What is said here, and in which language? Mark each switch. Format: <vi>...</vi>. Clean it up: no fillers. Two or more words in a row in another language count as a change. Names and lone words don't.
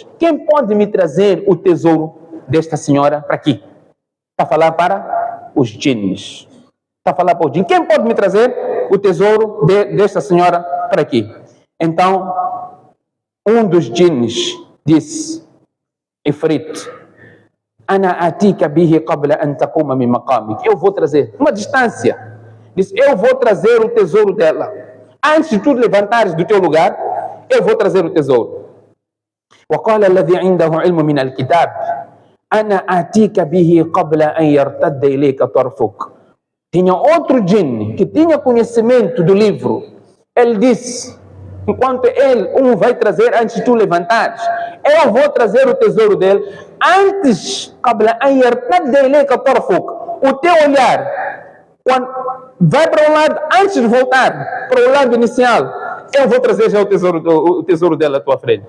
<pt>Quem pode me trazer o tesouro desta senhora para aqui? Está a falar para os djinns. Está a falar para os djinns. Quem pode me trazer o tesouro desta senhora para aqui? Então, um dos djinns disse, Ifrit,</pt> <ar>أنا آتيك به قبل أن تقوم من مقامك.</ar> <pt>Eu vou trazer, uma distância. Disse, eu vou trazer o tesouro dela. Antes de tu levantares do teu lugar, eu vou trazer o tesouro.</pt> <ar>وقال الذي عنده علم من الكتاب أنا آتيك به قبل أن يرتد إليك طرفك.</ar> <pt>Tinha outro jinn que tinha conhecimento do livro. Ele disse, enquanto um vai trazer antes de tu levantares, eu vou trazer o tesouro dele antes, o teu olhar, quando vai para um lado, antes de voltar para o lado inicial, eu vou trazer já o tesouro dele à tua frente.</pt>